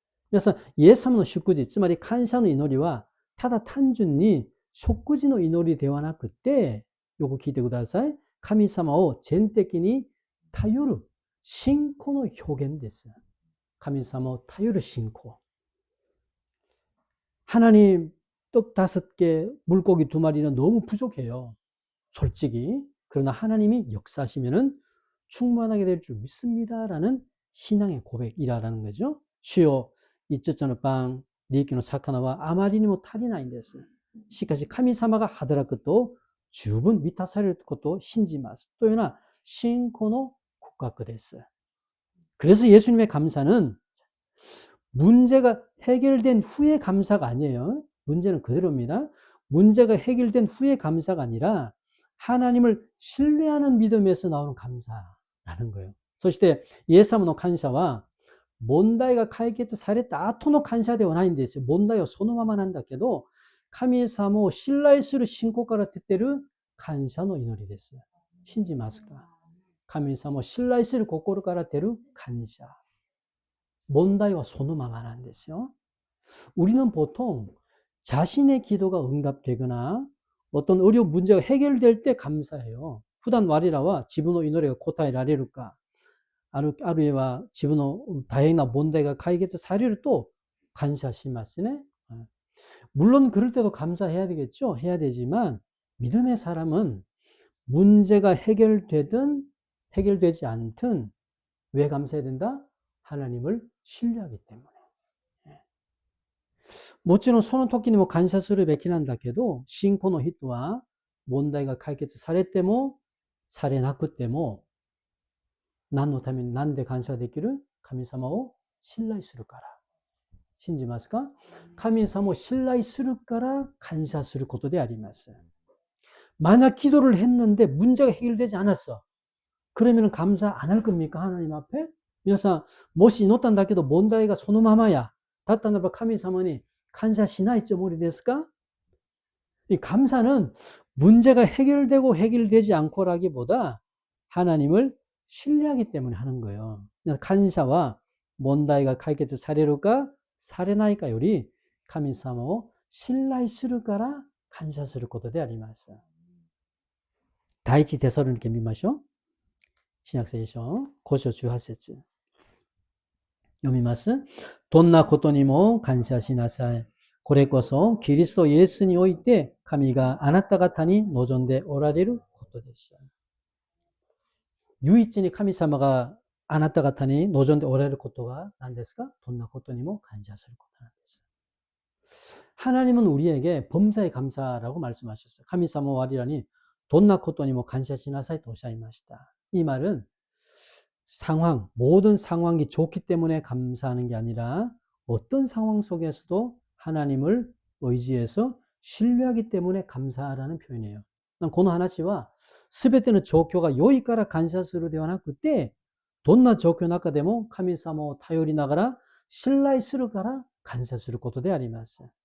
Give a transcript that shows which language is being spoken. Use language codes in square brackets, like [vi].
[ko] 그래서 예수님의 식구지, [ja] つまり感謝の祈りはただ単純に食事の祈りではなくて、よく聞いてください。神様を全的に頼る信仰の表現です。神様を頼る信仰。 [ko] 하나님 떡 5개, 물고기 2마리는 너무 부족해요. 솔직히. 그러나 하나님이 역사하시면은 충만하게 될 줄 믿습니다라는 신앙의 고백이라는 거죠. 주여 [ja] 5つのパン、2匹の魚はあまりにも足りないんです。しかし神様が働くと十分満たされることを信じます。というような信仰の告白です。 [ko] 그래서 예수님의 감사는 문제가 해결된 후의 감사가 아니에요. 문제는 그대로입니다. 문제가 해결된 후의 감사가 아니라 하나님을 신뢰하는 믿음에서 나오는 감사라는 거예요. [ja] そしてイエス様の感謝は問題が解決された後の感謝ではないんですよ。問題はそのままなんだけど、神様を信頼する信仰から出ている感謝の祈りです。信じますか？神様を信頼する心から出る感謝。 [ko] 문제와 [ja] そのままなんですよ. [ko] 우리는 보통 자신의 기도가 응답되거나 어떤 어려운 문제가 해결될 때 감사해요. [ja] 普段我らは自分の祈りが答えられるかあるいは自分の 다행나 問題が解決されると 감사시마시네. [ko] 물론 그럴 때도 감사해야 되겠죠. 해야 되지만 믿음의 사람은 문제가 해결되든 해결되지 않든 왜 감사해야 된다? 하나님을 신뢰하기 때문에. [ja] もちろんその時にも 감사するべきなんだけど、信仰の人は問題が解決されてもされなくても何のためになんで感謝できる？神様を信頼するから。信じますか？神様を信頼するから感謝することであります。 [ko] 만약 기도를 했는데 문제가 해결되지 않았어. 그러면 감사 안 할 겁니까? 하나님 앞에? [ja] 皆さん、もし祈ったんだけど問題がそのままや。だったならば神様に感謝しないつもりですか? [ko] 이 감사는 문제가 해결되고 해결되지 않고라기보다 하나님을 신뢰하기 때문에 하는 거예요. 감사와 [ja] 문제가解決されるかされないかより神様を信頼するから感謝することであります。第一テサロニケ見ましょう。新約聖書5章18節読みます。どんなことにも感謝しなさい。これこそキリストイエスにおいて神があなた方に望んでおられることです。唯一に神様があなた方に望んでおられることは何ですか? どんなことにも感謝することなんです。 [ko] 하나님은 우리에게 범사에 감사라고 말씀하셨어요. [ja] 神様は我らにどんなことにも感謝しなさいとおっしゃいました. [ko] 이 말은 상황, 모든 상황이 좋기 때문에 감사하는 게 아니라 어떤 상황 속에서도 하나님을 의지해서 신뢰하기 때문에 감사하라는 표현이에요. [ja] この話は全ての状況が良いから感謝するではなくて、どんな状況の中でも神様を頼りながら信頼するから感謝することであります。